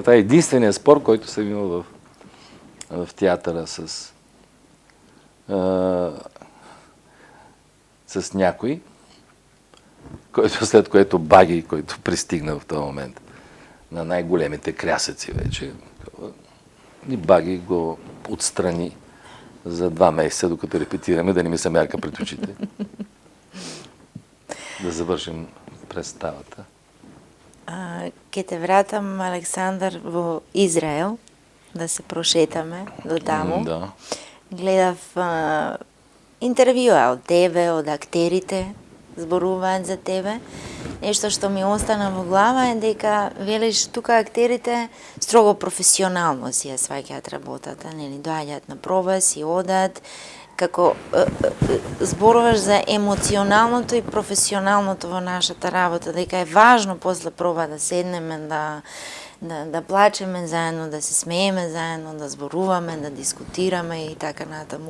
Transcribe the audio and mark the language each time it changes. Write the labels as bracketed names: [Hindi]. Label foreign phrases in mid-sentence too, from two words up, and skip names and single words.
[Bulgarian] Това е единственият спор, който съм имал в театъра с някой, след което Баги, който пристигна в този момент на най-големите крясъци вече, и Баги го отстрани за 2 месеца, докато репетираме, да не ми се мярка пред очите. Да завършим представата. [Macedonian] Ке те вратам, Александър, во Израел, да се прошетаме до таму. [Bulgarian] Да. [Macedonian] Гледав интервјуа од тебе, од актерите, зборуваат за тебе. Нешто што ми остана во глава е дека велиш тука актерите строго професионално си ја сваќаат работата, нели доаѓаат на проба, си одат, како зборуваш за емоционалното и професионалното во нашата работа, дека е важно после проба да седнеме, да плачеме заедно, да се смееме заедно, да зборуваме, да дискутираме и така натаму.